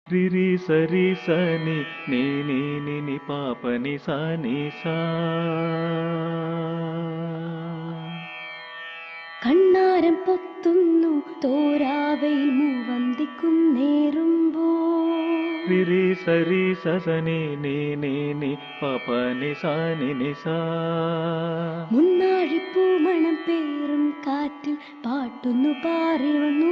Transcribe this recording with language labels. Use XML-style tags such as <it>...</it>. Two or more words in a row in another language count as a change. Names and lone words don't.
<te>రిరి సరి సని నీ నీ ని ని పాప ని సా ని సా.</te> <ml>കണ്ണാരം പൊത്തുന്നു തോരാവയിൽ മൂവന്തിക്കുന്നേറുമ്പോ</ml> <te>రిరి సరి సని నీ నీ ని పాప ని సా ని ని సా.</te> <ml>മുന്നാഴിപ്പൂമണം പേറും കാറ്റിൽ പാട്ടൊന്നു പാറി വന്നു</ml>